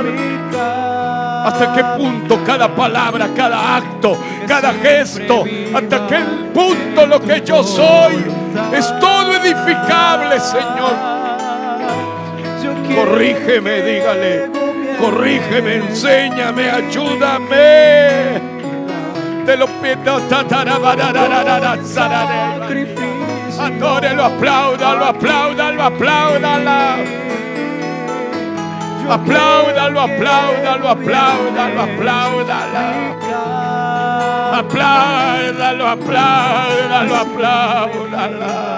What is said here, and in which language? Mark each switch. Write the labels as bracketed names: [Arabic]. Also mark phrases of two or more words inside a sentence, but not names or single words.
[Spanish] ¿Hasta qué punto cada palabra, cada acto, cada gesto, hasta qué punto lo que yo soy es todo edificable, Señor? Corrígeme, dígale. Corrígeme, enséñame, ayúdame. Te lo pido. Adórelo, apláudalo, apláudalo, apláudala. Apláudalo, apláudalo, apláudalo, apláudala. Apláudalo, apláudalo, apláudala.